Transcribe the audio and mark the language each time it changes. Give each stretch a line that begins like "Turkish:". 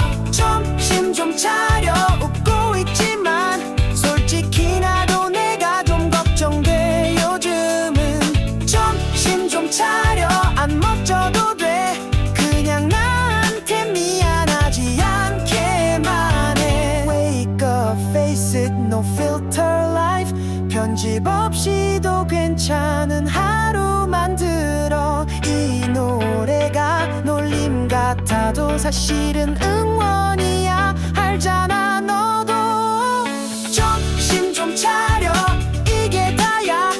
Korean: 정신 좀 차려, 웃고 있지만 솔직히 나도 내가 좀 걱정돼 요즘은. 정신 좀 차려, 안 멋져도 돼. 그냥 나한테 미안하지 않게만 해.
English: Wake up, face it, no filter life.
Korean: 편집 없이도 괜찮은 하루 만들어. 이 노래가 놀림 같아도 사실은 응원이야, 알잖아 너도. 정신 좀 차려, 이게 다야.